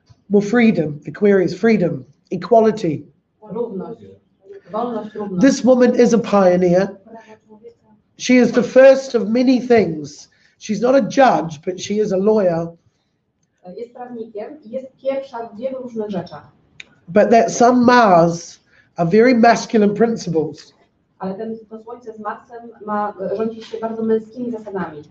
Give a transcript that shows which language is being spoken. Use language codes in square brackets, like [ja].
[en] Well, freedom, Aquarius, freedom, equality. [pl] Równość. Wolność, równość. [en] This woman is a pioneer. She is the first of many things. She's not a judge, but she is a lawyer. [pl] Jest prawnikiem i jest pierwsza w wielu różnych rzeczach. [en] But that Sun Mars are very masculine principles. [pl] Ale to Słońce z Marsem rządzi się bardzo męskimi zasadami.